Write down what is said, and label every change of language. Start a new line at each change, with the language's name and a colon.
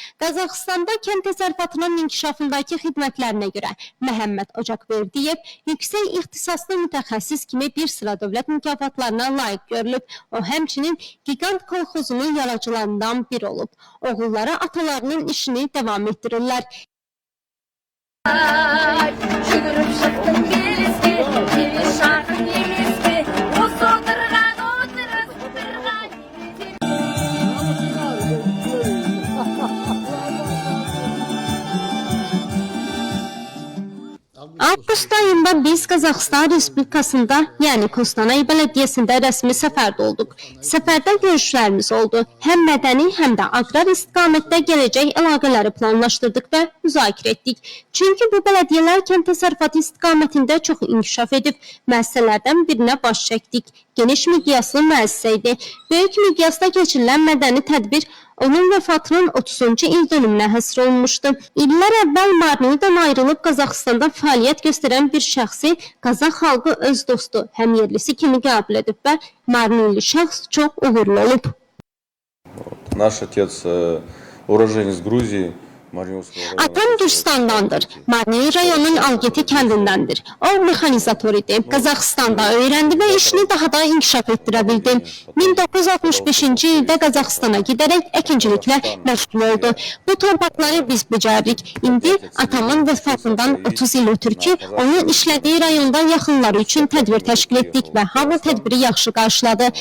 Azerbaijani: Qazaxıstanda kənd təsərrüfatının inkişafındakı xidmətlərinə görə Məhəmməd Ocaqverdiyev yüksək ixtisaslı mütəxəssis kimi bir sıra dövlət mükafatlarına layiq görülüb. O həmçinin Gigant kolxozunun yaradıcılarından biri olub. Oğulları atalarının işini devam etdirirlər.
Kazakh: Жүгіріп шықтым белеске, келе шақын емеске, осы отырған отырыс отырған
Azerbaijani: Avqust ayında biz Qazaxıstan Respublikasında, yəni Kostanay Bələdiyyəsində rəsmi səfərdə olduq. Səfərdə görüşlərimiz oldu. Həm mədəni, həm də aqrar istiqamətdə gələcək əlaqələri planlaşdırdıq və müzakirə etdik. Çünki bu bələdiyyələr kənd təsərrüfatı istiqamətində çox inkişaf edib. Müəssisələrdən birinə baş çəkdik. Geniş miqyaslı müəssisə idi. Böyük miqyasda keçirilən mədəni tədbir onun vəfatının 30-cu il dönümünə həsr olunmuşdu. İllər əvvəl Marnilidən ayrılıb Qazaxıstanda fəaliyyət göstərən bir şəxsi Qazax xalqı öz dostu, həmyerlisi kimi qəbul edib və Marnili şəxs çox uğurlu olub.
Russian: Наш отец уроженец Грузии.
Azerbaijani: Atam Gürcüstandandır. Marnili rayonunun Algeti kəndindəndir. O mexanizator idi. Qazaxıstanda öyrəndi və işini daha da inkişaf etdirə bildi. 1965-ci ildə Qazaxıstana gedərək əkinciliklə məşğul oldu. Bu torpaqları biz becərdik. İndi atamın vəfatından 30 il ötür ki, onun işlədiyi rayonda yaxınları üçün tədbir təşkil etdik və hamı tədbiri yaxşı qarşıladı.